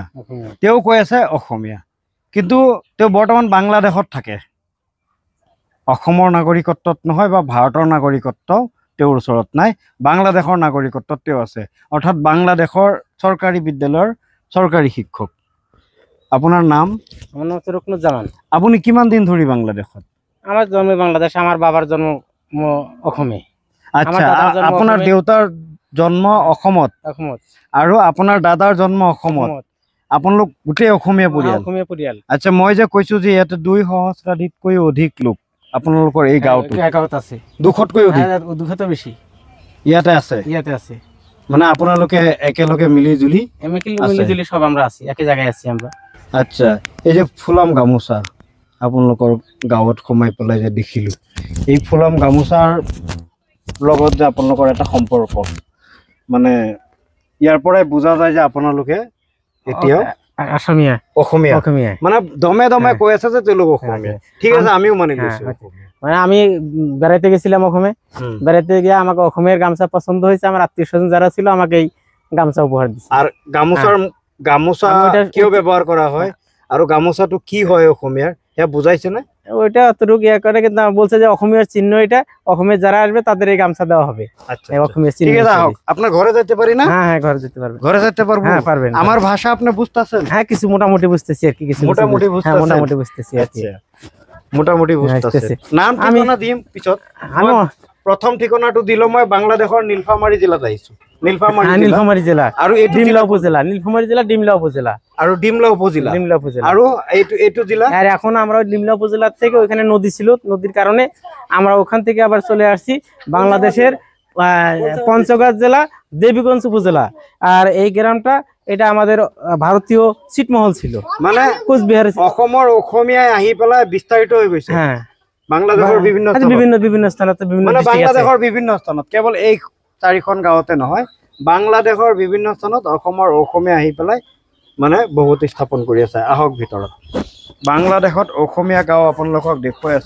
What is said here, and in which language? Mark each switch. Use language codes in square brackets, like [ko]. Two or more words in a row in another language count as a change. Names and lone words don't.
[as] তেওঁ কৈ আছে অসমীয়া, কিন্তু তেওঁ বৰ্তমান বাংলাদেশত থাকে। অসমৰ নাগৰিকত্বত নহয় বা ভাৰতৰ নাগৰিকত্ব তেওঁৰ ওচৰত নাই, বাংলাদেশৰ নাগৰিকত্বত তেওঁ আছে। অৰ্থাৎ বাংলাদেশৰ চৰকাৰী বিদ্যালয়ৰ চৰকাৰী শিক্ষক। আপোনাৰ নাম? [bn] আমার নাম হচ্ছে রুকনুজ্জামান। [as] আপুনি কিমান দিন ধৰি বাংলাদেশত? [bn] আমার জন্ম বাংলাদেশ, আমার বাবার জন্ম অসমে। [as] আচ্ছা, আপোনাৰ দেউতাৰ জন্ম অসমত আৰু আপোনাৰ দাদাৰ জন্ম অসমত। আপোনালোক গোটেই অসমীয়া পৰিয়াল? আচ্ছা, মই যে কৈছো যে ইয়াতে 2 সহস্ৰাধিককৈও অধিক লোক আপোনালোকৰ এই গাঁৱত আছে। 200তকৈ অধিক? 200 বেছি ইয়াতে আছে। মানে আপোনালোকে একেলগে মিলি জুলি [bn] সব আমরা আছি, একই জায়গায় আছি আমরা। [as] আচ্ছা, এই যে ফুলাম গামোচা আপোনালোকৰ গাঁৱত সোমাই পেলাই যে দেখিলোঁ, এই ফুলাম গামোচাৰ লগত যে আপোনালোকৰ এটা সম্পৰ্ক, মানে ইয়াৰ পৰাই বুজা যায় যে আপোনালোকে এতিয়াও অসমীয়া। মানে দমে দমে কৈ আছে যে তেওঁলোক অসমীয়া। ঠিক আছে, আমিও মানি লৈছোঁ। [bn] মানে আমি বেড়াইতে গেছিলাম অসমে, বেড়াইতে গিয়ে আমাকে অসমের গামছা পছন্দ হয়েছে, আমার আত্মীয় স্বজন যারা ছিল আমাকে এই গামছা উপহার দিচ্ছে। আর গামোচা কিয় ব্যবহার করা হয় আর গামোচাটো কি হয় অসমীয়ার সেয়া বুঝাইছে না? ওইটা অতটুকু ইয়ে করে, কিন্তু বলছে যে অসমীয়ার চিহ্ন এটা, অসমীয়ার যারা আসবে তাদের এই গামছা দেওয়া হবে। আচ্ছা, অসমীয়ার চিহ্ন। ঠিক আছে, আপনার ঘরে যেতে পারি না? হ্যাঁ, ঘরে যেতে পারবেন। ঘরে যেতে পারবো? হ্যাঁ, পারবেন। আমার ভাষা আপনি বুঝতেছেন? হ্যাঁ, কিছু মোটামুটি বুঝতেছি আর কি, কিছু মোটামুটি বুঝতেছি আর কি। [as] মোটামুটি বুঝতেছে। নাম ঠিকনা দিম পিছত। আমি প্রথম ঠিকনাটো দিলো মই বাংলাদেশৰ নীলফামাৰী জিলাত আহিছো। নীলফামাৰী জিলা আৰু ডিমলা উপজেলা। নীলফামাৰী জেলা ডিমলা উপজেলা আৰু ডিমলা উপজেলা আৰু এইটো জিলা। [bn] আর এখন আমরা ডিমলা উপজেলা থেকে, ওখানে নদী ছিল, নদীর কারণে আমরা ওখান থেকে আবার চলে আসছি বাংলাদেশের পঞ্চগড় জেলা দেবীগঞ্জ উপজেলা। আর এই গ্রামটা এটা আমাদের ভারতীয় ছিটমহল ছিল, মানে কোচবিহার। [as] অসমৰ অসমীয়াই আহি পেলাই বিস্তাৰিত হৈ গৈছে। হ্যাঁ, বাংলাদেশৰ বিভিন্ন স্থানত, মানে বাংলাদেশৰ বিভিন্ন স্থানত, কেৱল এই 4খন গাঁৱতে নহয়, বাংলাদেশৰ বিভিন্ন স্থানত অসমৰ অসমীয়া আহি পেলাই মানে বহুত স্থাপন কৰি আছে। আহক ভিতৰত। বাংলাদেশত অসমীয়া গাঁও আপোনালোকক দেখুৱাই আছো।